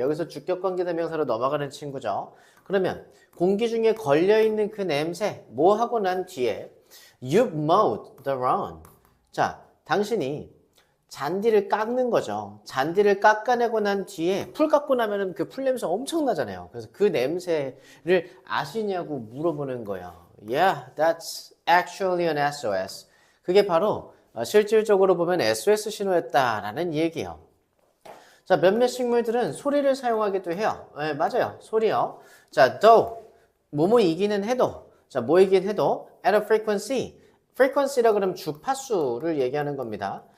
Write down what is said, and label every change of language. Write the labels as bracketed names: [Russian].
[Korean] 여기서 주격관계대명사로 넘어가는 친구죠. 그러면 공기 중에 걸려있는 그 냄새 뭐 하고 난 뒤에 [English] You've mowed the lawn. [Korean] 자, 당신이 잔디를 깎는 거죠. 잔디를 깎아내고 난 뒤에 풀 깎고 나면은 그 풀 냄새 엄청나잖아요. 그래서 그 냄새를 아시냐고 물어보는 거예요. [English] Yeah, that's actually an SOS. [Korean] 그게 바로 실질적으로 보면 SOS 신호였다라는 얘기예요. 자, 몇몇 식물들은 소리를 사용하기도 해요. 네, 맞아요. 소리요. 자, though, 뭐뭐이기는 해도, 자, 뭐이긴 해도, [English] at a frequency, [Korean] frequency라 그러면 주파수를 얘기하는 겁니다.